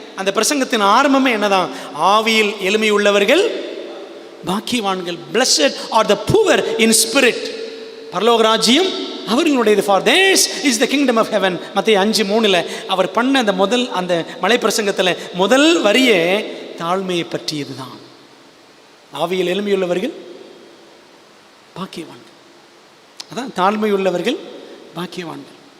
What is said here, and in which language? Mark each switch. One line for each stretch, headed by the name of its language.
Tamil: அந்த பிரசங்கத்தின் ஆரம்பமே என்னதான்? ஆவியில் எளிமை உள்ளவர்கள் பாக்கியவான்கள்.
English: Blessed are the poor in spirit.
Tamil: பரலோக ராஜ்யம் அவர்களுடையது.
English: For theirs is the kingdom of heaven.
Tamil: மத்தேயு 5:3 அவர் பண்ண அந்த அந்த மலை பிரசங்கத்தில் முதல் வரியே தாழ்மையை பற்றியது தான். ஆவியில் எளிமையுள்ளவர்கள் பாக்கியவான்கள். அதான் தாழ்மையுள்ளவர்கள் பாக்கியவான்கள்.